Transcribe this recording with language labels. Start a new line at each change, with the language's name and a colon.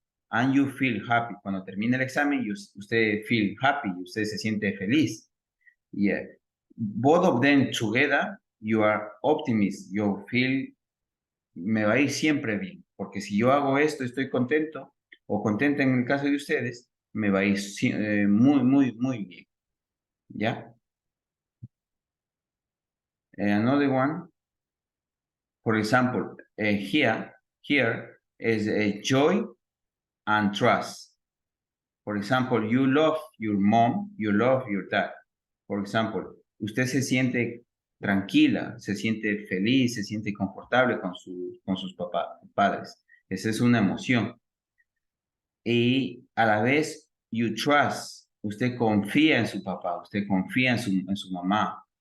English: And you feel happy.
Spanish: Cuando termina el examen, usted
English: feel happy,
Spanish: usted se siente feliz. Yeah.
English: Both of them together, you are optimist, you feel,
Spanish: me va a ir siempre bien, porque si yo hago esto, estoy contento, o contenta en el caso de ustedes, me va a ir muy bien. ¿Ya?
English: Another one, for example, here is joy and trust. For example, you love your mom, you love your dad. For example,
Spanish: usted se siente tranquila, se siente feliz, se siente confortable con sus padres. Esa es una emoción. Y a la vez,
English: you trust,
Spanish: usted confía en su papá, usted confía en su mamá.